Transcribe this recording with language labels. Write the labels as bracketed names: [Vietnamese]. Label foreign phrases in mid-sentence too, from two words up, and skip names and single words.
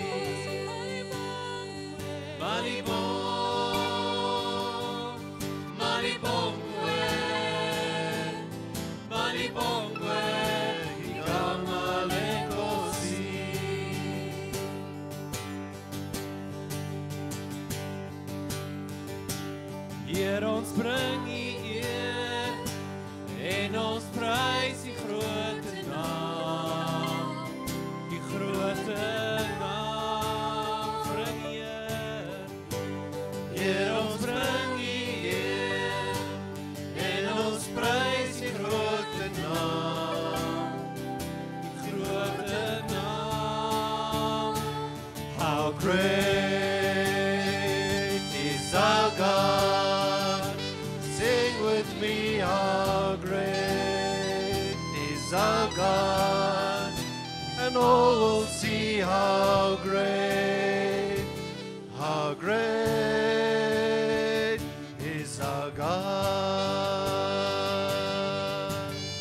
[Zulu] Malibongwe, ikama lenkosi. [Afrikaans] Hier ons bring U eer en ons prys die grote naam, die grote naam bring Heer. Hier ons bring U eer en ons prys die grote naam, die grote naam. [English] How great is our God, sing with me, how great is our God, and all will see how great is our God.